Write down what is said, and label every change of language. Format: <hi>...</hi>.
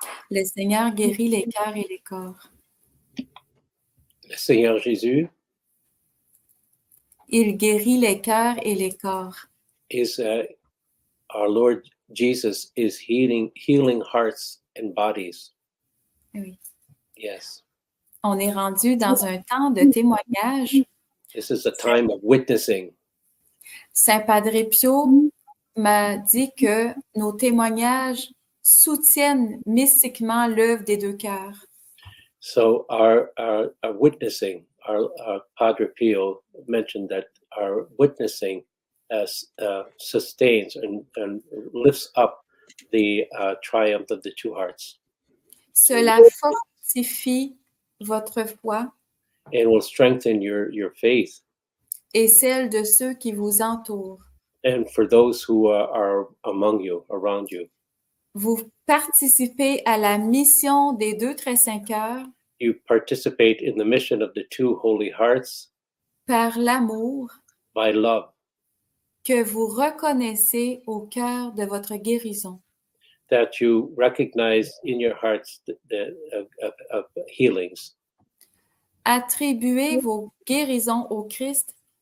<fr>Le Seigneur guérit les cœurs et les corps. Le Seigneur Jésus Il guérit les cœurs et les corps.</fr> <en>is our Lord Jesus is healing hearts and bodies.</en> <fr>Oui.</fr> <en>Yes.</en> <fr>On est rendu dans un temps de témoignage.</fr> <en>This is a time of witnessing.</en> <fr>Saint Padre Pio m'a dit que nos témoignages soutiennent mystiquement l'œuvre des deux cœurs.</fr> <en>So our witnessing, our Padre Pio mentioned that our witnessing sustains and lifts up the triumph of the two hearts.</en> <fr>Cela fortifie votre foi</fr> <en>And will strengthen your faith.</en> <fr>et celle de ceux qui vous entourent.</fr> <en>And for those who are among you, around you.</en> <fr>Vous participez à la mission des deux très saints cœurs</fr> <en>You participate in the mission of the two holy hearts</en> <fr>par l'amour</fr> <en>by love</en> <fr>que vous reconnaissez au cœur de votre guérison.</fr> <en>that you recognize in your hearts of healings.</en> <fr>Attribuez vos guérisons au Christ</fr>